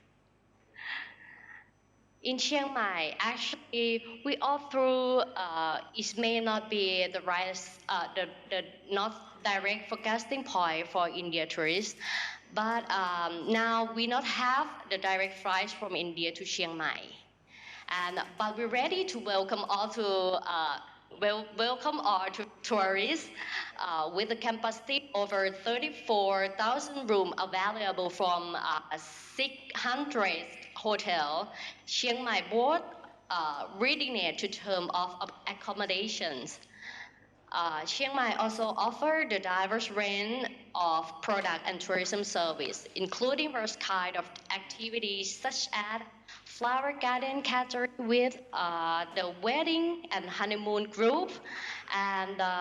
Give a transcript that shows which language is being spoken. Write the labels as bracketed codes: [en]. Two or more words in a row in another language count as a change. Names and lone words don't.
[en] In Chiang Mai, actually, we all through, it may not be the right, the not direct forecasting point for India tourists, but now we not have the direct flights from India to Chiang Mai. But we're ready to welcome all to welcome all to tourists with a capacity over 34,000 rooms available from 600 hotel. Chiang Mai board readiness to term of accommodations. Chiang Mai also offer the diverse range of product and tourism service, including various kind of activities such as flower garden catering with the wedding and honeymoon group, and